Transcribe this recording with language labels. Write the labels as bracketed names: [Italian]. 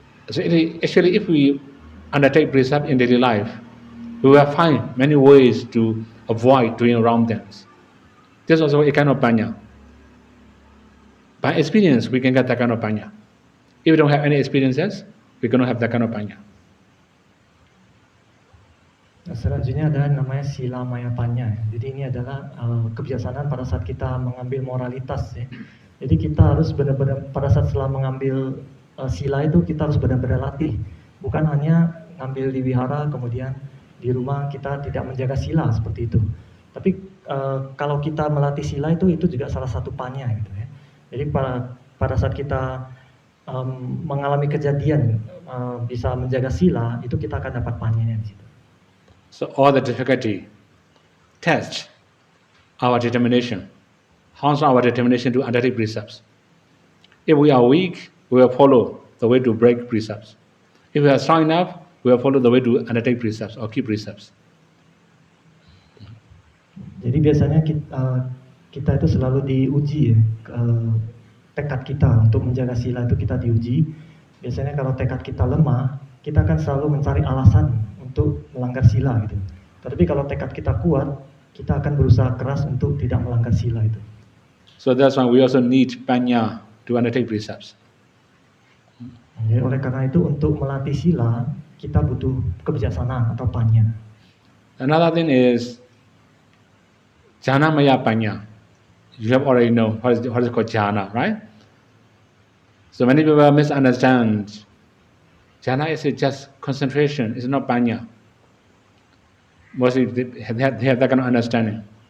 [English] So actually if we undertake precept in daily life, we will find many ways to avoid doing wrong things. This is also a kind of panya. By experience, we can get that kind of panya. If we don't have any experiences, we cannot have that kind of panya. [Indonesian] Nah, selanjutnya ada namanya sila maya panya. Jadi ini adalah kebijaksanaan pada saat kita mengambil moralitas ya. Jadi kita harus benar-benar pada saat setelah mengambil sila itu kita harus benar-benar latih. Bukan hanya ngambil di wihara kemudian di rumah kita tidak menjaga sila seperti itu. Tapi kalau kita melatih sila itu juga salah satu panya gitu ya. Jadi pada saat kita mengalami kejadian bisa menjaga sila itu kita akan dapat panyanya di situ. [English] So all the difficulty test our determination. How's our determination to undertake precepts? If we are weak, we will follow the way to break precepts. If we are strong enough, we will follow the way to undertake precepts or keep precepts. [Indonesian] Jadi biasanya kita itu selalu diuji ya, tekad kita untuk menjaga sila itu kita diuji. Biasanya kalau tekad kita lemah, kita akan selalu mencari alasan untuk melanggar sila gitu. Tapi kalau tekad kita kuat, kita akan berusaha keras untuk tidak melanggar sila itu. [English] So that's why we also need panya to undertake precepts. [Indonesian] Jadi oleh karena itu untuk melatih sila, kita butuh kebijaksanaan atau panya. [English] Another thing is jhana maya panya. You have already know what is called jhana, right? So many people misunderstand. Jhana is just concentration, it's not panya. Mostly they have that kind of understanding.